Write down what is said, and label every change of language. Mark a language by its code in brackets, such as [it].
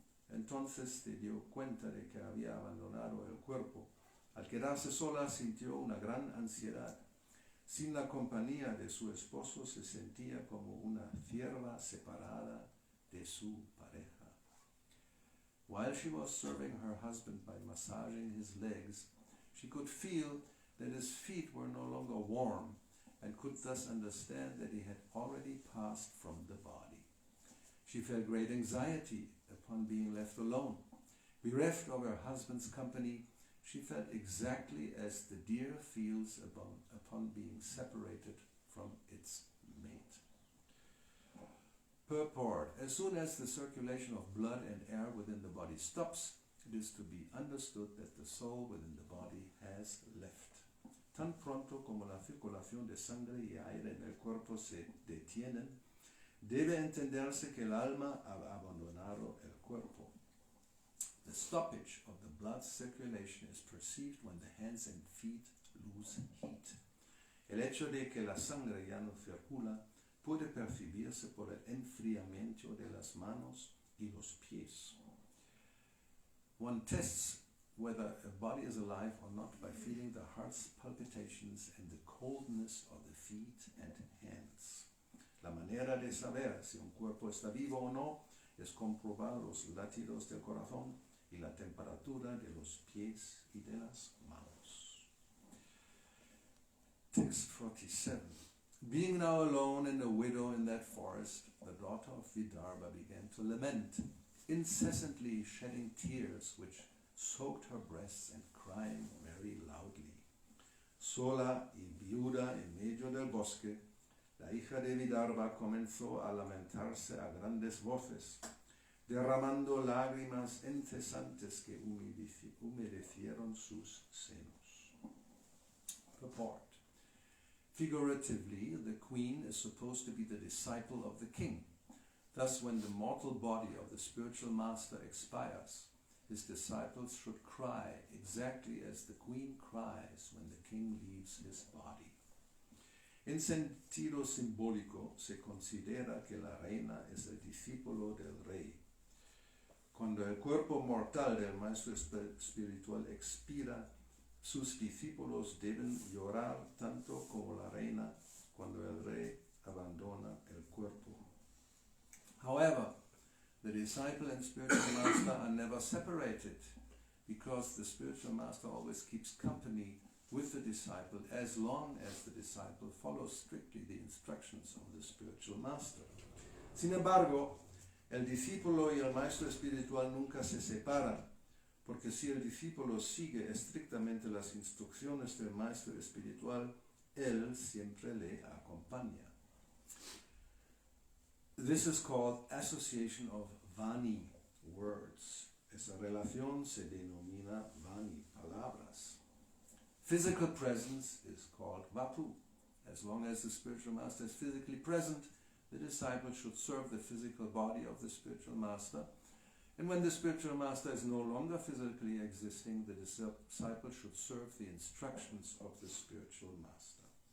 [es] Entonces se dio cuenta de que había abandonado el cuerpo. Al quedarse sola sintió una gran ansiedad. Sin la compañía de su esposo se sentía como una cierva separada de su pareja. [en] While she was serving her husband by massaging his legs, she could feel that his feet were no longer warm and could thus understand that he had already passed from the body. She felt great anxiety upon being left alone. Bereft of her husband's company, she felt exactly as the deer feels upon being separated from its mate. Purport. As soon as the circulation of blood and air within the body stops, it is to be understood that the soul within the body has left. [es] Tan pronto como la circulación de sangre y aire en el cuerpo se detienen, debe entenderse que el alma ha abandonado el cuerpo. [en] The stoppage of the blood circulation is perceived when the hands and feet lose heat. [es] El hecho de que la sangre ya no circula puede percibirse por el enfriamiento de las manos y los pies. [en] One tests whether a body is alive or not by feeling the heart's palpitations and the coldness of the feet and hands. [es] La manera de saber si un cuerpo está vivo o no es comprobar los latidos del corazón y la temperatura de los pies y de las manos. [en] Text 47. Being now alone and a widow in that forest, the daughter of Vidarbha began to lament, incessantly shedding tears which soaked her breasts and crying very loudly. [es] Sola y viuda en medio del bosque, la hija de Vidarbha comenzó a lamentarse a grandes voces, derramando lágrimas incesantes que humedecieron sus senos. [en] Purport. Figuratively, the queen is supposed to be the disciple of the king. Thus, when the mortal body of the spiritual master expires, his disciples should cry exactly as the queen cries when the king leaves his body. [es] En sentido simbólico, se considera que la reina es el discípulo del rey. Cuando el cuerpo mortal del maestro espiritual expira, sus discípulos deben llorar tanto como la reina cuando el rey abandona el cuerpo. [en] However, the disciple and spiritual master are never separated, because the spiritual master always keeps company with the disciple as long as the disciple follows strictly the instructions of the spiritual master. [es] Sin embargo, el discípulo y el maestro espiritual nunca se separan, porque si el discípulo sigue estrictamente las instrucciones del maestro espiritual, él siempre le acompaña. [en] This is called association of Vani, words. [es] Esa relación se denomina Vani, palabras. [en] Physical presence is called Vapu. As long as the spiritual master is physically present, the disciple should serve the physical body of the spiritual master. And when the spiritual master is no longer physically existing, the disciple should serve the instructions of the spiritual master.